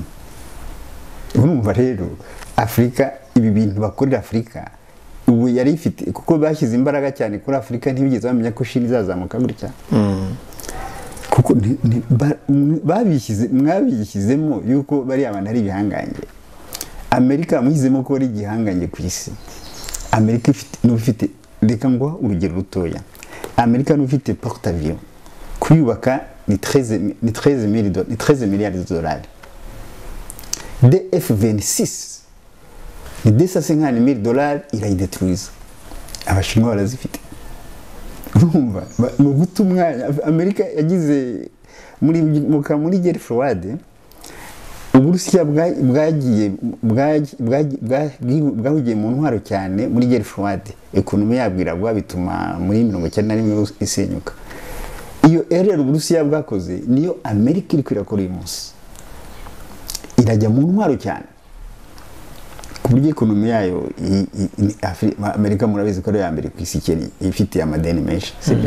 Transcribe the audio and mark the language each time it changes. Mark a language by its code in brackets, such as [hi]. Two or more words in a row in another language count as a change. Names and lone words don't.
[rw] Urumva rero Afurika ibi bintu bakorera Afurika ubu yari ifite, kuko bashyize imbaraga cyane kuri Afurika, ntibigeze bamenya ko Chine izazamuka gutya. Kuko mwabishyizemo yuko bari abantu ari ibihangange. Amerika muhizemo ko ari igihangange ku isi. Amerika ifite reka ngo urugero rutoya, Amerika n'ufite [fr] porte avion [rw] kuyubaka ni 13 [fr] milliards de dollars. [rw] De F-26 ni 250 000 dollars irayidetruiza. Abashinwa barazifite. Urumva mu guta umwanya Amerika yagize muri [fr] guerre froide. [rw] Uburusiya bwahugiye mu ntwaro cyane muri [fr] guerre froide, [rw] ekonomi yabwiragwa bituma muri 1991 isenyuka. Iyo erreur Uburusiya bwakoze niyo Amerika iri kwirakora uyu munsi, irajya mu ntwaro cyane ku buryo ekonomi yayo Amerika murabizi ko ari ya mbere ku isi ifite amadeni menshi, sibyo?